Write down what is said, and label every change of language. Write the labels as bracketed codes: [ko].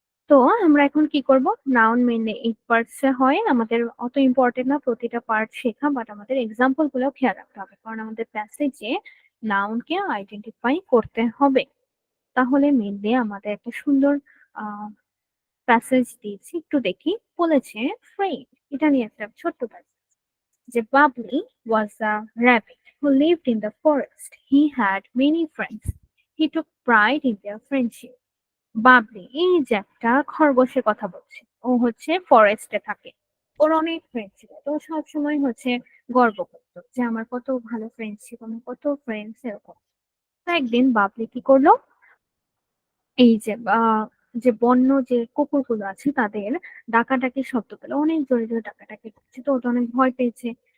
[bn] তো আমরা এখন কি করব? নাউন মেইনলি 8 পার্টস এ হয়, আমাদের অত ইম্পর্টেন্ট না প্রতিটা পার্ট শেখা, বাট আমাদের এক্সাম্পল গুলো খেয়াল রাখতে হবে, কারণ আমাদের প্যাসেজে নাউনকে আইডেন্টিফাই করতে হবে। তাহলে মেইনলি আমাদের একটা সুন্দর প্যাসেজ দিয়েছি, একটু দেখি। বলেছে ফ্রেন্ড, এটা নিয়ে একটা ছোট্ট প্যাসেজ, যে Babli [en] was a rabbit who lived in the forest. He had many friends. He took pride in their friendship. [bn] Babli এই যে একটা খরগোশের কথা বলছে, ও হচ্ছে ফরেস্টে থাকে, ওর অনেক ফ্রেন্ড ছিল, তো সব সময় হচ্ছে গর্ব করতো যে আমার কত ভালো ফ্রেন্ড ছিল, আমার কত ফ্রেন্ডস, এরকম। তো একদিন বাবলি কি করলো? এই যে যে বন্য যে কুকুরগুলো আছে তাদের ডাকাডাকি শব্দ পেলো, অনেক জোরে জোরে ডাকাডাকি করছে, তো ওটা অনেক ভয় পেয়েছে।